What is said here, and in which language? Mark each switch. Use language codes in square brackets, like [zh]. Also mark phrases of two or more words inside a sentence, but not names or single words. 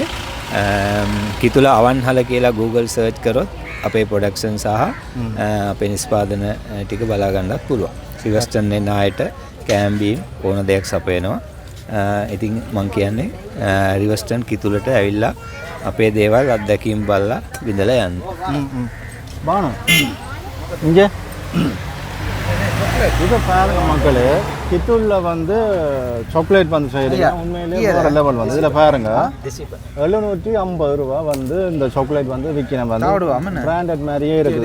[si] කිතුල අවන්හල කියලා Google search කරොත් අපේ ප්‍රොඩක්ෂන් සහ අපේ නිෂ්පාදන ටික බලා ගන්නත් පුළුවන්. රිවර්ස්ටන් එන අයට කැම්බීම් ඕන දෙයක් සපයනවා. ඉතින් මම කියන්නේ රිවර්ස්ටන් කිතුලට ඇවිල්ලා අපේ දේවල් අත්දැකීම් බලලා විඳලා යන්න. [ta] பானு இங்கே இது பாருங்க மக்களே கித்தூரில் வந்து சாக்லேட் வந்து செய்யறீங்க உண்மையிலேயே வேறு லெவல் வந்து இதில் பாருங்க 750 ரூபா வந்து இந்த சாக்லேட் வந்து விற்கணும் வந்து பிராண்டட் மாதிரியே இருக்குது.